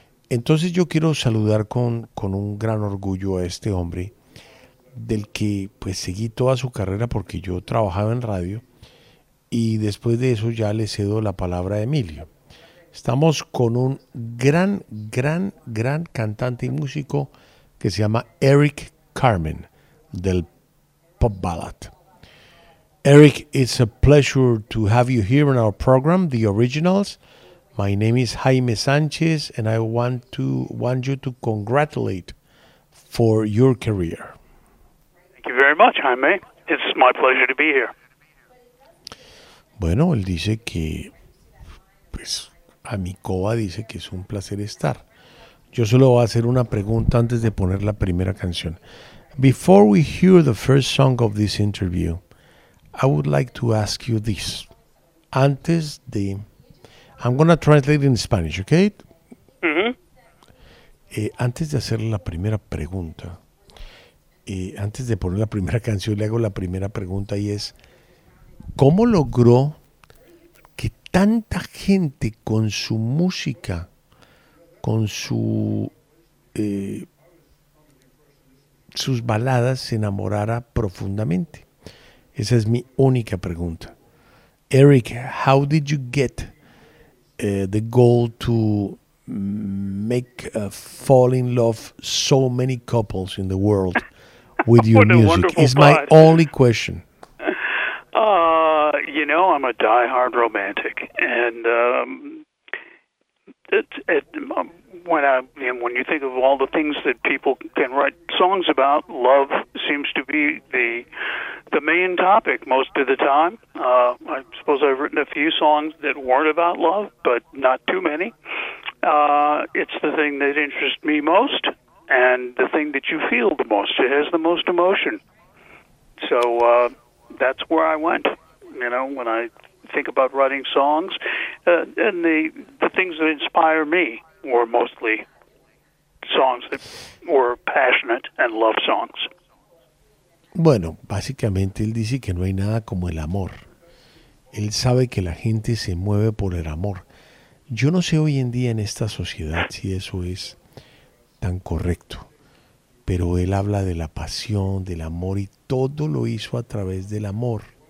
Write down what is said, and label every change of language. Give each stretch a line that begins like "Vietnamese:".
Spanish: Entonces yo quiero saludar con un gran orgullo a este hombre, del que pues seguí toda su carrera porque yo trabajaba en radio, y después de eso ya le cedo la palabra a Emilio. Estamos con un gran cantante y músico que se llama Eric Carmen, del Pop Ballad.
English: Eric, it's a pleasure to have you here in our program, The Originals. My name is Jaime Sanchez, and I want you to congratulate for your career. Thank you very much, Jaime. It's my pleasure to be here.
Spanish: Bueno, él dice que, pues, a mi coba dice que es un placer estar. Yo solo voy a hacer una pregunta antes de poner la primera canción.
English: Before we hear the first song of this interview, I would like to ask you this.
Spanish: Antes de...
English: I'm going to translate in Spanish, okay? Mm-hmm.
Spanish: Antes de hacerle la primera pregunta, antes de poner la primera canción, le hago la primera pregunta y es, ¿cómo logró que tanta gente con su música, con su sus baladas, se enamorara profundamente? Esa es mi única pregunta.
English: Eric, how did you get the goal to make fall in love so many couples in the world with your music? It's my only question. You know, I'm a diehard romantic, and when you think of all the things that people can write songs about, love seems to be the main topic most of the time. I suppose I've written a few songs that weren't about love, but not too many. It's the thing that interests me most, and the thing that you feel the most. It has the most emotion. So that's where I went. You know, when I think about writing songs, and the things that inspire me were mostly songs that were passionate and love songs.
Spanish: Bueno, básicamente él dice que no hay nada como el amor. Él sabe que la gente se mueve por el amor. Yo no sé hoy en día en esta sociedad si eso es tan correcto, pero él habla de la pasión, del amor, y todo lo hizo a través del amor.